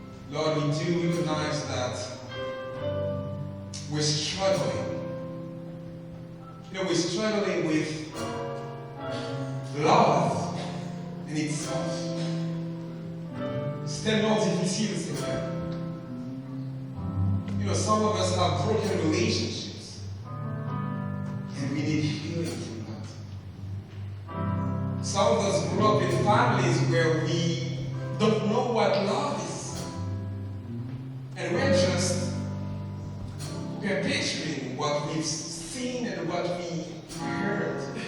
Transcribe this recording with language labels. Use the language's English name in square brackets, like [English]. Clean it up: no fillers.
[English] Lord, we do recognize that we're struggling. We're struggling with love in itself. [French] C'est tellement difficile, Seigneur. [English] Some of us have broken relationships, and we need healing from that. Some of us grew up in families where we don't know what love is. And we're just perpetuating what we've seen and what we heard.